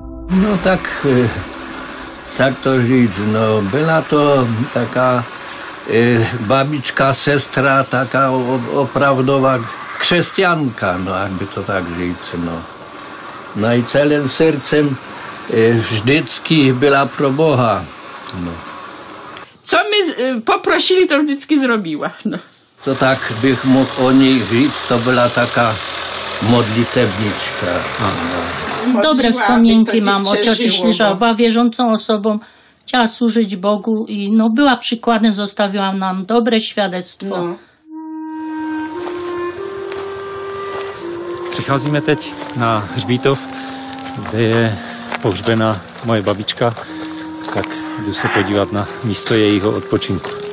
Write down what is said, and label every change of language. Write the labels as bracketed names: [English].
[Czech] No tak, jak to říct, no byla to taká babička, sestra, taká opravdová křesťanka, no jak by to tak říct, no. No i celým srdcem vždycky byla pro Boha. No. Co mi poprosili, to vždycky [Polish] zrobiła. No. [Czech] To tak bych mohl o ní říct, to byla taká modlitewniczka. No. [Polish] Dobre wspomnienki mam o cioci Śliża. Była wierzącą osobą, chciała służyć Bogu i no, była przykładem, zostawiła nam dobre świadectwo. No. [Czech] Přicházíme teď na hřbítov, kde je pohřbena moje babička, tak jdu se podívat na místo jejího odpočinku.